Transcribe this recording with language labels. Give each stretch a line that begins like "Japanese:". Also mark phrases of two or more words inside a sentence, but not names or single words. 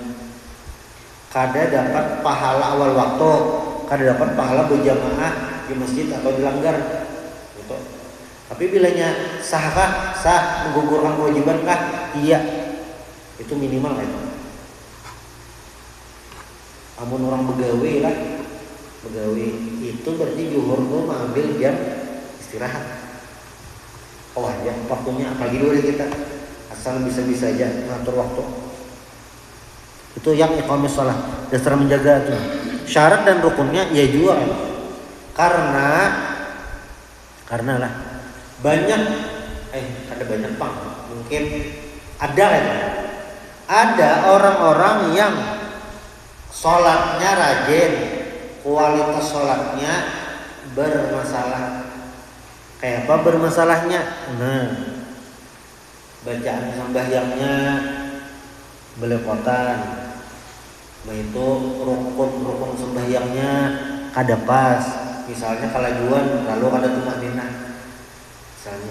Indonesian: Kada dapat pahala awal waktu, kada dapat pahala berjamaah di masjid atau dilanggar gitu. Tapi bilanya sahkah? Sah, menggugurkan kewajiban kah? Iya. Itu minimal lah itu. Amun orang begawe itu berarti zuhur tuh mengambil jam istirahat. Oh ya, waktunya apalagi dulu kita asal bisa-bisa aja ngatur waktu. Itu yang
Arabic: إقامة الصلاة,
Indonesian: dasar menjaga tuh. Syarat dan rukunnya ya juga. Karena lah banyak ada banyak bang. Mungkin ada orang-orang yang sholatnya rajin, kualitas sholatnya bermasalah. Kayak apa bermasalahnya? Nah, bacaan sembahyangnya belepotan, itu rukun sembahyangnya kada pas. Misalnya kalajuan lalu kada tumanina misalnya.